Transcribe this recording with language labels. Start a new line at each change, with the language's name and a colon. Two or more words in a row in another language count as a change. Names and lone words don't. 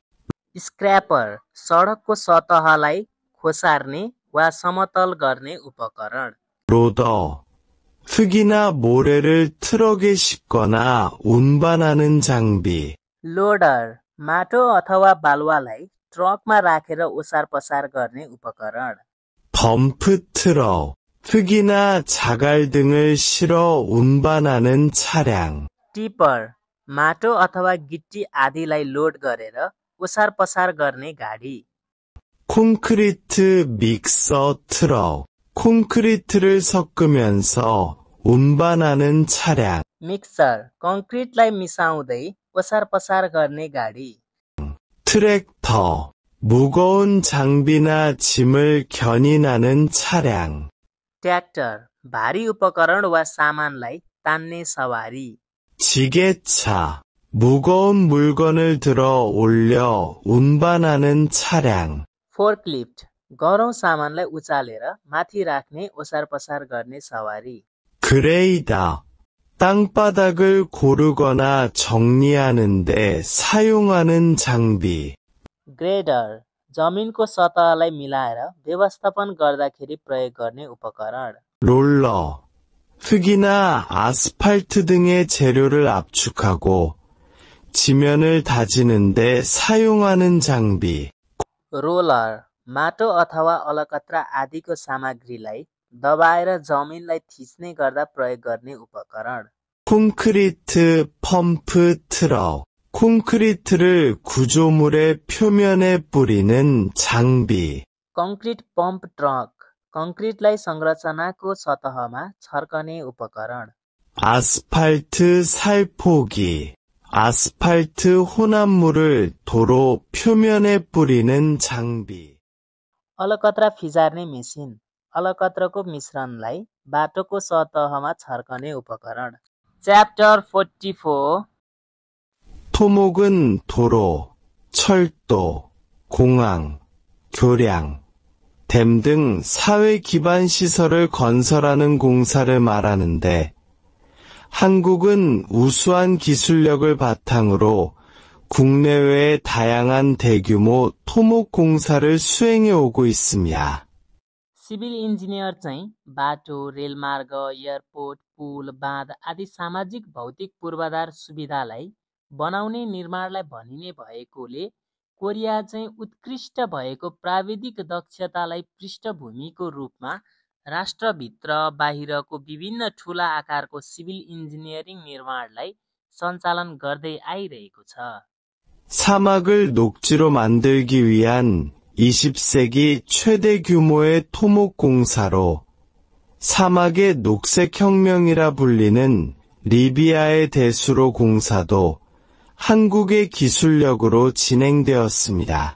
Nepali: स्क्रैपर, सडकको सतहलाई खोसार्ने वा समतल गर्ने उपकरण।
Korean: 로더, 흙이나 모래를 트럭에 싣거나 운반하는 장비.
Nepali: लोडर माटो अथवा बालुवालाई ट्रकमा राखेर ओसार पसार गर्ने उपकरण
Korean: 덤프 트럭, 흙이나 자갈 등을 실어 운반하는 차량.
Nepali: टिपर माटो अथवा गिट्टी आदिलाई लोड गरेर ओसार पसार गर्ने गाडी
Korean: 콘크리트 믹서 트럭, 콘크리트를 섞으면서 운반하는 차량.
Nepali: मिक्सर कङ्क्रिटलाई मिसाउँदै ओसार पसार गर्ने गाडी
Korean: 트랙터, 무거운 장비나 짐을 견인하는 차량.
Nepali: ट्र्याक्टर भारी उपकरण वा सामानलाई तान्ने सवारी
Korean: 지게차, 무거운 물건을 들어 올려 운반하는 차량.
Nepali: फोर्कलिफ्ट गह्रौँ सामानलाई उचालेर माथि राख्ने ओसार पसार गर्ने सवारी
Korean: 그레이더, 땅바닥을 고르거나 정리하는 데 사용하는 장비.
Nepali: ग्रेडर जमिनको सतहलाई मिलाएर व्यवस्थापन गर्दाखेरि प्रयोग गर्ने उपकरण
Korean: 롤러, 흙이나 아스팔트 등의 재료를 압축하고 지면을 다지는 데 사용하는 장비.
Nepali: रोलर माटो अथवा अलकत्रा आदिको सामग्रीलाई दबाएर जमिनलाई थिच्ने गर्दा प्रयोग गर्ने उपकरण
Korean: 콘크리트 펌프 트럭, 콘크리트를 구조물의 표면에 뿌리는 장비.
Nepali: कङ्क्रिट पम्प ट्रक कङ्क्रिटलाई संरचनाको सतहमा छर्कने उपकरण
Korean: 아스팔트 살포기, 아스팔트 혼합물을 도로 표면에 뿌리는 장비.
Nepali: अलकत्रा फिजार्ने मेसिन अलकत्राको मिश्रणलाई बाटोको सतहमा छर्कने उपकरण च्याप्टर 44
Korean: 토목은 도로, 철도, 공항, 교량, 댐 등 사회 기반 시설을 건설하는 공사를 말하는데 한국은 우수한 기술력을 바탕으로 국내외의 다양한 대규모 토목 공사를 수행해 오고 있습니다.
English: civil engineer
Nepali: चाहिँ बाटो, रेलमार्ग, एयरपोर्ट, पुल, बाँध आदि सामाजिक भौतिक पूर्वाधार सुविधालाई बनाउने निर्माणलाई भनिने भएकोले कोरिया चाहिँ उत्कृष्ट भएको प्राविधिक दक्षतालाई पृष्ठभूमिको रूपमा राष्ट्रभित्र बाहिरको विभिन्न ठूला आकारको
English: civil engineering
Nepali: निर्माणलाई सञ्चालन गर्दै आइरहेको छ।
Korean: 사막을 녹지로 만들기 위한 20세기 최대 규모의 토목 공사로 사막의 녹색혁명이라 불리는 리비아의 대수로 공사도 한국의 기술력으로 진행되었습니다.